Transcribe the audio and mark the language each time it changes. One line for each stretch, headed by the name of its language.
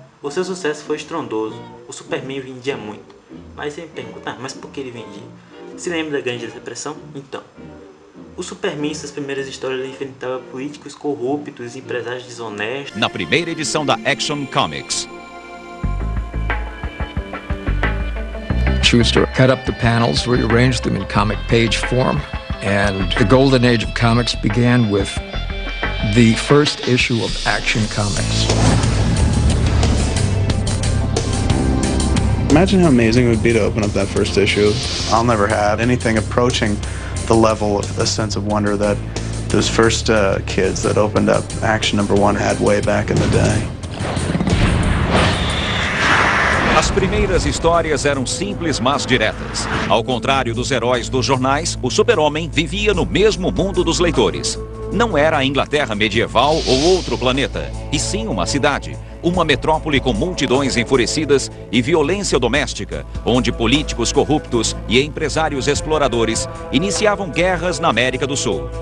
Portuguese: O seu sucesso foi estrondoso. O Superman vendia muito. Mas você me pergunta, mas por que ele vendia? Se lembra da Grande Depressão? Então, o Superman em suas primeiras histórias ele enfrentava políticos corruptos e empresários desonestos. Na primeira edição da Action Comics,
English: Schuster cut up the panels, rearranged them in comic page form, and the golden age of comics began with the first issue of Action Comics. Imagine how amazing it would be to open up that first issue. I'll never have anything approaching the level of a sense of wonder that those first kids that opened up Action #1 had way back in the day.
Portuguese: as primeiras histórias eram simples, mas diretas. Ao contrário dos heróis dos jornais, o super-homem vivia no mesmo mundo dos leitores. Não era a Inglaterra medieval ou outro planeta, e sim uma cidade. Uma metrópole com multidões enfurecidas e violência doméstica, onde políticos corruptos e empresários exploradores iniciavam guerras na América do Sul.